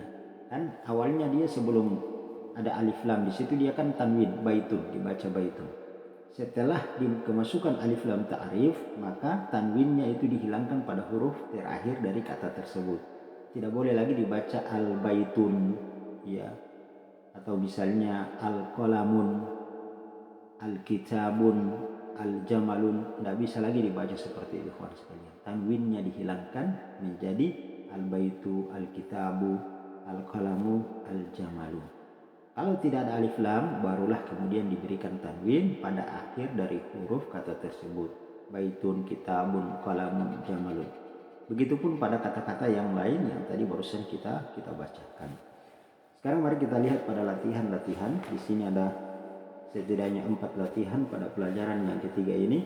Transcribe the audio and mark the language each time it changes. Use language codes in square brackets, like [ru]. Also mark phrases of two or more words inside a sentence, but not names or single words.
[id] Kan awalnya dia sebelum ada [ar] ألف لام [id] di situ dia kan tanwin, baitun, dibaca baitun. Setelah kemasukan [ar] ألف لام تعريف, [id] maka tanwinnya itu dihilangkan pada huruf terakhir dari kata tersebut. Tidak boleh lagi dibaca al-baitun ya, atau misalnya [ar] القلمٌ، الكتابٌ، الجملٌ. [id] Tidak bisa lagi dibaca seperti itu kawan sekalian. Tanwinnya dihilangkan menjadi [ar] البيتُ، الكتابُ، القلمُ، الجملُ. [id] Kalau tidak ada [ar] ألف لام, [id] barulah kemudian diberikan tanwin pada akhir dari huruf kata tersebut. [ar] بيتٌ، كتابٌ، قلمٌ، جملٌ. [id] Begitupun pada kata-kata yang lain yang tadi barusan kita bacakan. Sekarang mari kita lihat pada latihan-latihan. Di sini ada setidaknya 4 latihan pada pelajaran yang ketiga ini.